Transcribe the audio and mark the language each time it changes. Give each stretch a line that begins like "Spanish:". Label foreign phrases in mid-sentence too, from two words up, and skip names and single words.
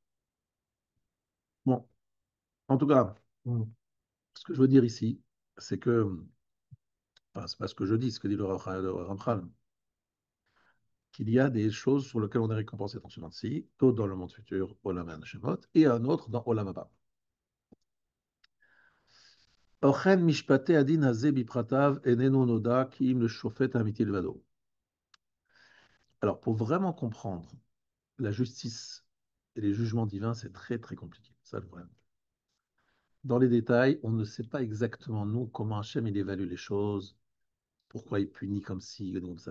French: Bon, en tout cas, Mm. ce que je veux dire ici, c'est que, enfin, c'est pas ce que je dis, ce que dit le Ramchal, qu'il y a des choses sur lesquelles on est récompensé dans ce monde-ci, d'autres dans le monde futur,
Hebrew: עולם השמות,
French: et un autre dans
Hebrew: עולם הבא. אכן משפטי הדין הזה בפרטיו איננו נודע כי אם ל שופט אמיתי לבדו.
French: Alors, pour vraiment comprendre la justice et les jugements divins, c'est très très compliqué. Ça, le problème. Dans les détails, on ne sait pas exactement, nous, comment Hachem il évalue les choses, pourquoi il punit comme ci, comme ça.